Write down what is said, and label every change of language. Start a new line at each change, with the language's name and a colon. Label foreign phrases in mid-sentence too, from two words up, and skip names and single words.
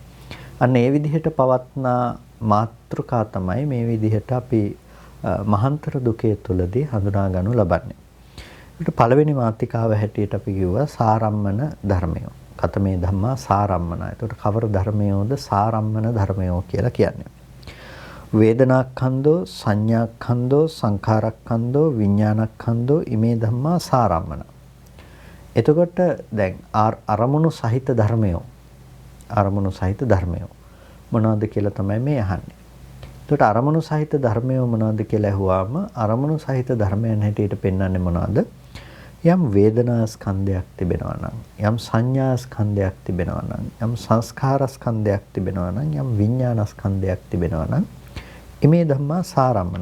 Sinhala: අන්න ඒ විදිහට පවත්නා මාත්‍රකා තමයි මේ විදිහට අපි මහාන්තර දුකේ තුලදී හඳුනා ගන්නු ලබන්නේ. ඊට පළවෙනි මාතිකාව හැටියට අපි කිව්වා සාරම්මන ධර්මයෝ.
Pali: ඛතමේ ධම්මා සාරම්මන.
Sinhala: ඒකට කවර ධර්මයෝද සාරම්මන ධර්මයෝ කියලා කියන්නේ?
Pali: වේදනාඛන්தோ, සංඥාඛන්தோ, සංඛාරඛන්தோ, විඥානඛන්தோ ඉමේ ධම්මා සාරම්මන.
Sinhala: එතකොට දැන් අරමුණු සහිත ධර්මයෝ, අරමුණු සහිත ධර්මයෝ මොනවද කියලා තමයි මේ අහන්නේ. එතකොට අරමුණු සහිත ධර්මයෝ මොනවද කියලා අහුවාම අරමුණු සහිත ධර්මයන් හැටියට පෙන්වන්නේ මොනවද? යම් වේදනා ස්කන්ධයක් තිබෙනවා නම්, යම් සංඥා ස්කන්ධයක් තිබෙනවා නම්, යම් සංස්කාර ස්කන්ධයක් තිබෙනවා නම්, යම් විඥාන ස්කන්ධයක් තිබෙනවා නම්
Pali: ඉමේ ධම්මා සාරම්මන.